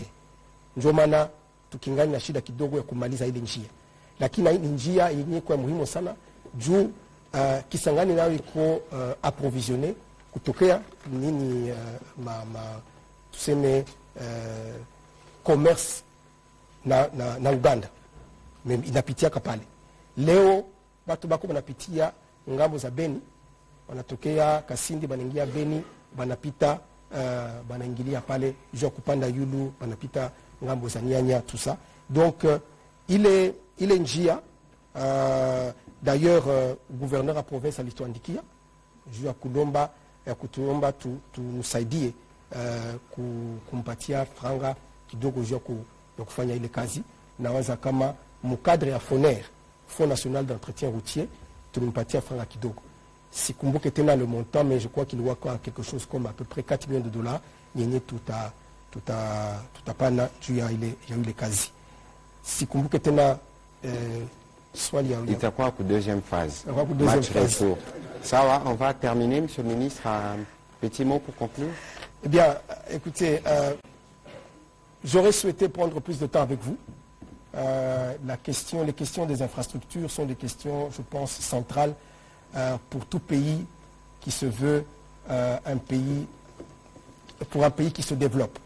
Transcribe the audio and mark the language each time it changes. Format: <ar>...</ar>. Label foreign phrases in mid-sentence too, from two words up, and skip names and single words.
<sw>Ndio maana tukingali na shida kidogo ya kumaliza ile njia, lakini hii njia yenyewe kwa muhimu sana juu Kisangani nayo iko approvisionné kutokea nini tuseme commerce na Uganda inapitia pale. Leo watu bako wanapitia ngambo za Beni, wanatokea Kasindi banaingia Beni, banapita banaingilia pale jua kupanda Yulu, banapita ngambo za Nyanya</sw> <fr>tout ça.</fr> <sw>Donc ile njia</sw> <fr>d'ailleurs gouverneur</fr> <sw>wa province alituandikia juu ya kulomba kutuomba tusaidie kumpatia franga kidogo juu ya kufanya ile kazi. Nawaza kama mukadre ya FONER,</sw> <fr>Fonds National d'Entretien Routier,</fr> <sw>tulimpatia franga kidogo. Sikumbuke tena</sw> <fr>le montant, mais je crois qu'il y a quelque chose comme à peu près 4 millions de dollars</fr> <sw>yenye tutapana juu ya ile kazi. Sikumbuke tena swali ya itakuwa ku</sw> <fr>deuxième phase. Match retour. Sawa, on va terminer, monsieur le ministre, un petit mot pour conclure. Eh bien, écoutez, j'aurais souhaité prendre plus de temps avec vous. Les questions des infrastructures sont des questions, je pense, centrales pour tout pays qui se veut un pays qui se développe.</fr>